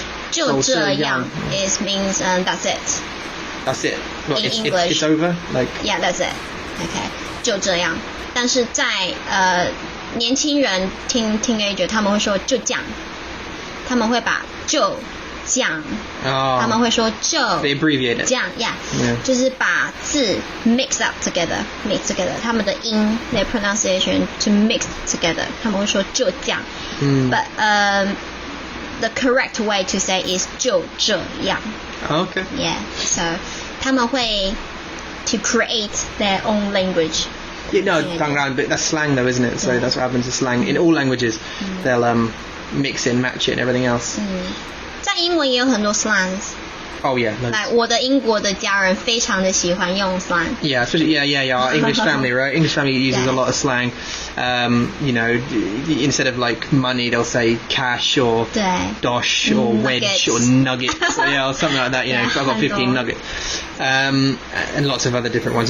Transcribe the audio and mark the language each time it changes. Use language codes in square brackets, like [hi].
[zh] 就这样 [en] is means that's it. That's it. In English. It's over. Like. Yeah, that's it. Okay. [zh] 就这样。但是在年轻人teenager 他们会说就这样，他们会把就这样，他们会说就 [en] They abbreviate it. [zh] 这样 yeah， 就是把字 [en] mix together， [zh] 他们的音 [en] their pronunciation to mix together， [zh] 他们会说就这样。 [en] But the correct way to say is [zh] 就这样。 [en] Okay. Yeah, so [zh] 他们会 [en] to create their own language. No, but that's slang though, isn't it? So that's what happens to slang in all languages. They'll mix it, match it, and everything else. [zh] 在英文也有很多 slangs. [en] Oh yeah. [zh] Like 我的英国的家人非常的喜欢用 slang. [en] Yeah, especially our English family, right? English family uses a lot of slang. Instead of like money, they'll say cash or dosh or wedge or nuggets, or something like that. I've got 15 nuggets, and lots of other different ones.